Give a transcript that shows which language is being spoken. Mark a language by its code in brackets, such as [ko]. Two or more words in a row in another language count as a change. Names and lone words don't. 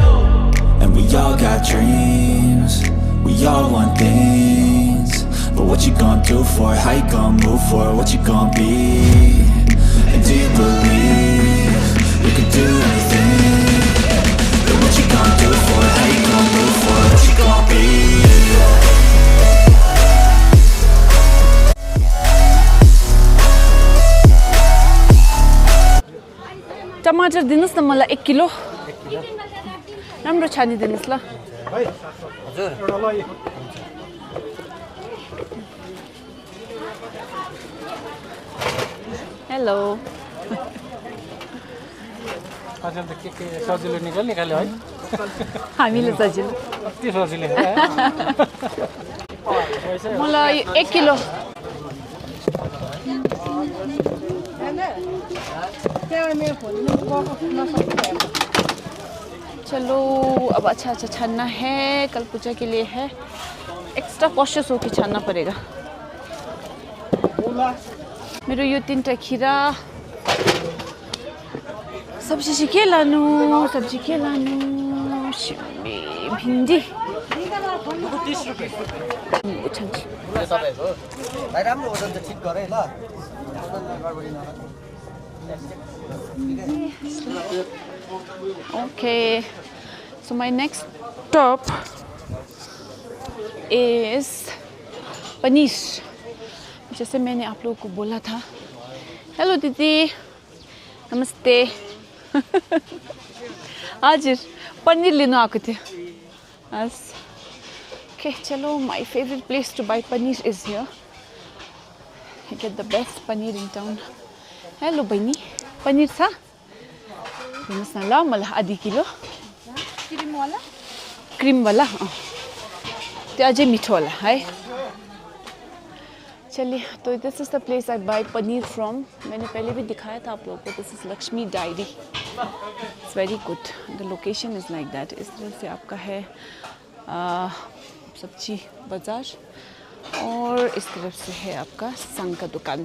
[en] And we all got dreams, we all want things, but what you gonna do for it? How you gonna move for it? What you gonna be? And do you believe you can do anything? But what you gonna do for it? How you gonna move for it? What you gonna be? [ne] टमाटर दिनुहोस् न मलाई 1 किलो। राम्रो छानिदिनुहोस् ल। हेलो। आजकल त के सजिलो निकाल्यो है। हामीले सजिलो। कति सजिलो है। मलाई 1 किलो। [hi] चलो, अब अच्छा छानना है, कल पूजा के लिए है। [en] extra cautious [hi] होके छानना पड़ेगा। [ne] मेरो यो 3टा खीरा। सब्जी चाहिँ के लानु? सिमी, भिन्डी। 30 रुपैयाँ। छान्छु। तपाईहरु भाइ राम्रो वजन त ठीक गरे ल। वजन गडबडी नगर। [en] Okay, so my next stop is पनीर। [hi] जैसे मैंने आप लोगों को बोला था हेलो दीदी, [ne] नमस्ते। हजुर पनीर लिनु आएको थियो। [en] हस् ओके चलो, my favourite place to buy paneer is here. you get the best paneer in town. [ne] हेलो बहिनी, पनीर छ? दिनुहोस् न ल मलाई आधी किलो। क्रिमवाला त्यो अझै मिठो होला है। [hi] चलिए, तो [en] this is the place I buy paneer from. [hi] मैंने पहले भी दिखाया था आप लोगों को। [en] this is Laxmi Dairy. it's very good. the location is like that. [hi] इस तरफ से आपका है सब्जी बाज़ार और इस तरफ से है आपका संग का दुकान।